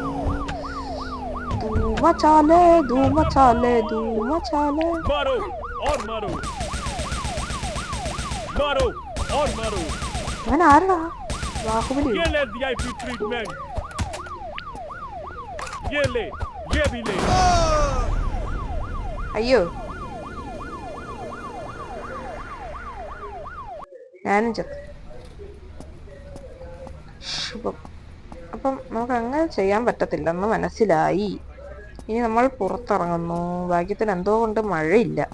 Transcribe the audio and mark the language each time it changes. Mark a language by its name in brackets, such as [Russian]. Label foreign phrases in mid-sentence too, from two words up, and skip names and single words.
[Malayalam] ധൂമചാലേ ധൂമചാലേ ധൂമചാലേ. അവൻ ആരടാ? ബാഹുബലി. [Hindi] ये ले, ये भी ले। [Malayalam] അയ്യോ, ഞാനും ചത്തു. ശുഭം. അപ്പം നമുക്ക് അങ്ങനെ ചെയ്യാൻ പറ്റത്തില്ലെന്ന് മനസ്സിലായി. ഇനി നമ്മൾ പുറത്തിറങ്ങുന്നു. ഭാഗ്യത്തിന് എന്തോ കൊണ്ട് മഴയില്ല.